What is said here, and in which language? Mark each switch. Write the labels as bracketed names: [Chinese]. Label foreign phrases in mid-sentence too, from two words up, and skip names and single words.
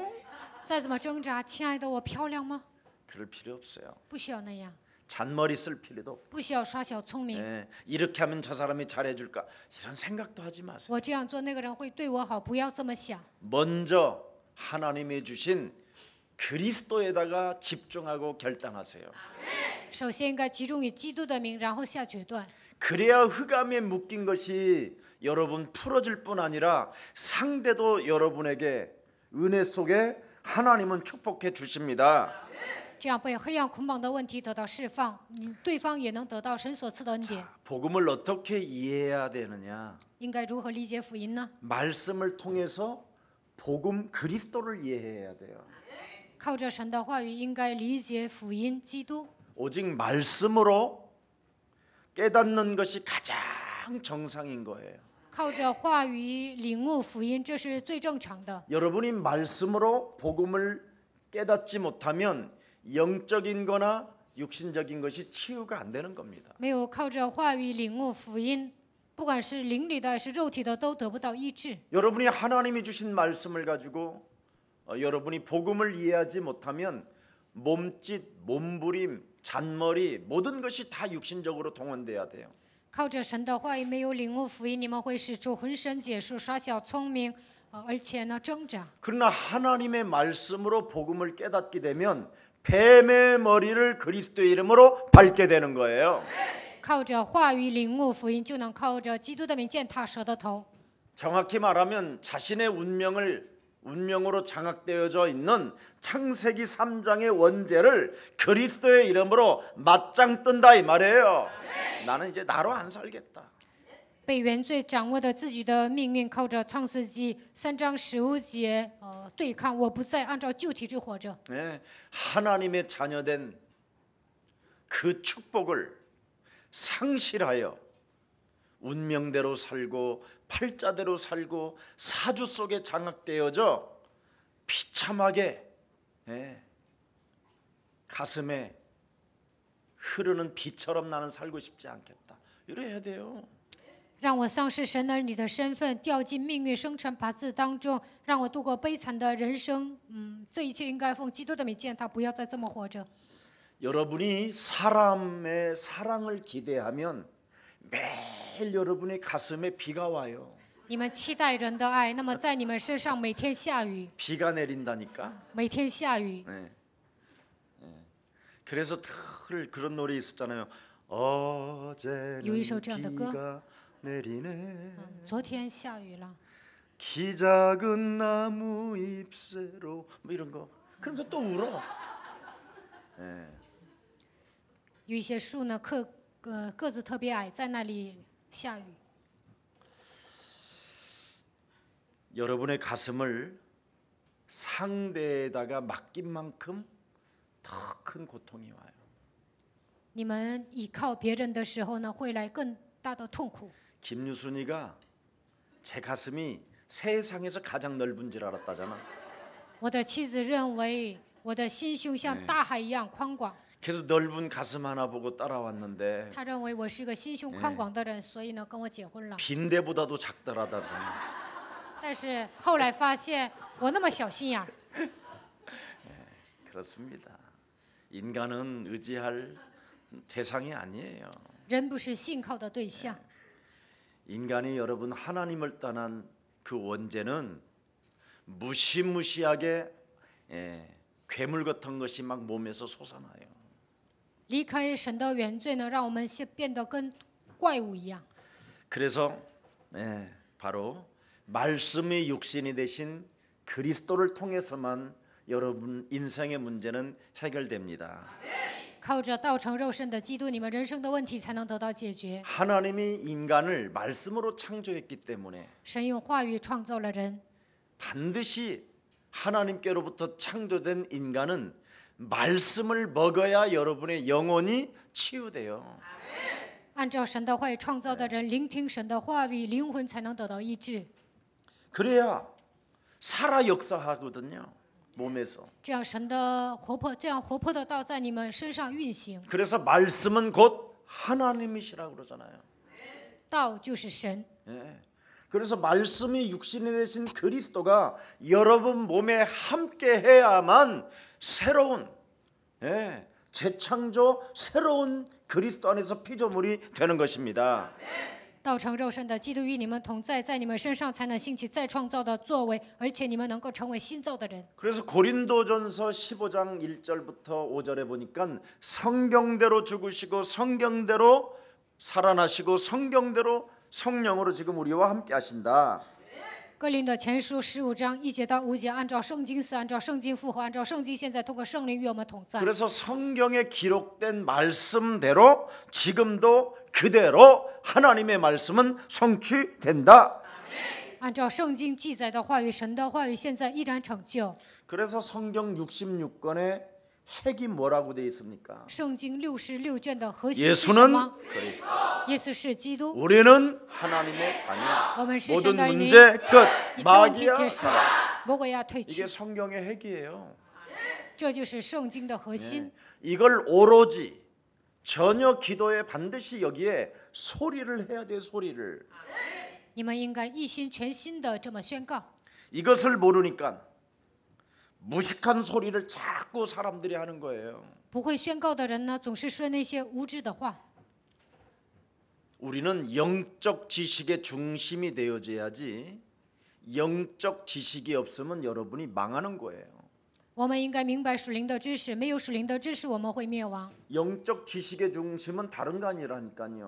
[Chinese] 再怎么挣扎，亲爱的，我漂亮吗？ [Korean] 그럴 필요 없어요. [Chinese] 不需要那样， [Korean] 잔머리 쓸 필요도 없고 [Chinese] 不需要耍小聪明。 [Korean] 이렇게 하면 저 사람이 잘해줄까 이런 생각도 하지 마세요. [Chinese] 我这样做，那个人会对我好，不要这么想。 [Korean] 먼저 하나님이 주신 그리스도에다가 집중하고 결단하세요. [Chinese] 首先应该集中于基督的名，然后下决断。 [Korean] 그래야 흑암에 묶인 것이 여러분 풀어질 뿐 아니라 상대도 여러분에게 은혜 속에 하나님은 축복해 주십니다. [Chinese] 这样被黑暗捆绑的问题得到释放，对方也能得到神所赐的恩典。 [Korean] 복음을 어떻게 이해해야 되느냐? [Chinese] 应该如何理解福音呢？ [Korean] 말씀을 통해서 복음 그리스도를 이해해야 돼요. [Chinese] 靠着神的话语，应该理解福音基督。 [Korean] 오직 말씀으로 깨닫는 것이 가장 정상인 거예요. [Chinese] 靠着话语领悟福音，这是最正常的。 [Korean] 여러분이 말씀으로 복음을 깨닫지 못하면 영적인 거나 육신적인 것이 치유가 안 되는 겁니다. [Chinese] 没有靠着话语领悟福音，不管是灵里的还是肉体的，都得不到医治。 [Korean] 여러분이 하나님이 주신 말씀을 가지고 여러분이 복음을 이해하지 못하면 몸짓, 몸부림, 잔머리 모든 것이 다 육신적으로 동원돼야 돼요. [Chinese] 靠着神的话语，没有领悟福音，你们会使出浑身解数，耍小聪明，而且呢挣扎。 [Korean] 그러나 하나님의 말씀으로 복음을 깨닫게 되면 뱀의 머리를 그리스도의 이름으로 밟게 되는 거예요. [Chinese] 靠着话语领悟福音，就能靠着基督的名践踏蛇的头。 [Korean] 정확히 말하면 자신의 운명으로 장악되어져 있는 창세기 3장의 원죄를 그리스도의 이름으로 맞짱 뜬다 이 말이에요. 나는 이제 나로 안 살겠다. [Chinese] 被原罪掌握的自己的命运，靠着创世纪3章15节对抗，我不再按照旧体制活着。 [Korean] 네, 하나님의 자녀된 그 축복을 상실하여 운명대로 살고 팔자대로 살고 사주 속에 장악되어져 비참하게 가슴에 흐르는 비처럼 나는 살고 싶지 않겠다. 이래야 돼요. [Chinese] 让我丧失神儿女的身份，掉进命运生辰八字当中，让我度过悲惨的人生。这一切应该奉基督的名见他，不要再这么活着。 [Korean] 여러분이 사람의 사랑을 기대하면 매일 여러분의 가슴에 비가 와요. [Chinese] 你们期待人的爱，那么在你们身上每天下雨， [Korean] 비가 내린다니까. [Chinese] 每天下雨。 [Korean] 네. 그래서 늘 그런 노래 있었잖아요. 어제는 [Chinese] 有一首这样的歌。 [Korean] 비가 내리네. [Chinese] 昨天下雨了， [Korean] 키 작은 나무 잎새로 뭐 이런 거. 그러면서 또 울어. 네. [Chinese] 有一些树呢，个子特别矮，在那里下雨。 [Korean] 여러분의 가슴을 상대에다가 맡긴 만큼 더 큰 고통이 와요. [Chinese] 你们依靠别人的时候呢，会来更大的痛苦。 [Korean] 김유순이가 제 가슴이 세상에서 가장 넓은 줄 알았다잖아. [Chinese] 我的妻子认为我的心胸像大海一样宽广， [Korean] 그래서 넓은 가슴 하나 보고 따라왔는데 [Chinese] 她认为我是一个心胸宽广的人，所以呢跟我结婚了。 [Korean] 빈대보다도 작더라더니. [Chinese] 但是后来发现我那么小心眼儿， [Korean] 그렇습니다. 인간은 의지할 대상이 아니에요. [Chinese] 人不是信靠的对象。 [Korean] 인간이 여러분 하나님을 떠난 그 원죄는 무시무시하게 괴물 같은 것이 막 몸에서 솟아나요. [Chinese] 离开神的原罪呢，让我们变得跟怪物一样。 [Korean] 그래서 바로 말씀이 육신이 되신 그리스도를 통해서만 여러분 인생의 문제는 해결됩니다. [Chinese] 靠着道成肉身的基督，你们人生的问题才能得到解决。 [Korean] 하나님이 인간을 말씀으로 창조했기 때문에 [Chinese] 神用话语创造了人， [Korean] 반드시 하나님께로부터 창조된 인간은 말씀을 먹어야 여러분의 영혼이 치유돼요. [Chinese] 按照神的话语创造的人，聆听神的话语，灵魂才能得到医治。 [Korean] 그래야 살아 역사하거든요. 몸에서. [Chinese] 这样神的活泼，这样活泼的道在你们身上运行。 [Korean] 그래서 말씀은 곧 하나님이시라고 그러잖아요. [Chinese] 道就是神， [Korean] 그래서 말씀이 육신이 되신 그리스도가 여러분 몸에 함께 해야만 새로운 재창조 새로운 그리스도 안에서 피조물이 되는 것입니다. [Chinese] 道成肉身的基督与你们同在，在你们身上才能兴起再创造的作为，而且你们能够成为新造的人。 [Korean] 그래서 고린도전서 15장 1절부터 5절에 보니까 성경대로 죽으시고 성경대로 살아나시고 성경대로 성령으로 지금 우리와 함께 하신다. [Chinese] 哥林多前书15章1节到5节，按照圣经死，按照圣经复活，按照圣经现在通过圣灵与我们同在。 [Korean] 그래서 성경에 기록된 말씀대로 지금도 그대로 하나님의 말씀은 성취된다. [Chinese] 按照圣经记载的话语，神的话语现在依然成就。 [Korean] 그래서 성경 66권의 핵이 뭐라고 되어 있습니까? [Chinese] 圣经66卷的核心是什么？ [Korean] 예수는 그리스도. [Chinese] 耶稣是基督， [Korean] 우리는 하나님의 자녀. [Chinese] 我们是 [Korean] 모든 [Chinese] 神的儿女， [Korean] 문제 끝. [Chinese] 一切问题 [Korean] 마귀야 [Chinese] 结束，魔鬼要退 [Korean] 이게 [Chinese] 去， [Korean] 성경의 핵이에요. [Chinese] 这就是圣经的核心。 [Korean] 이걸 오로지 전혀 기도에 반드시 여기에 소리를 해야 돼요. 소리를. [Chinese] 你们应该一心全心的这么宣告。 [Korean] 이것을 모르니까 무식한 소리를 자꾸 사람들이 하는 거예요. [Chinese] 不会宣告的人呢，总是说那些无知的话。 [Korean] 우리는 영적 지식의 중심이 되어져야지 영적 지식이 없으면 여러분이 망하는 거예요. [Chinese] 我们应该明白属灵的知识，没有属灵的知识，我们会灭亡。 [Korean] 영적 지식의 중심은 다른 거 아니라니까요.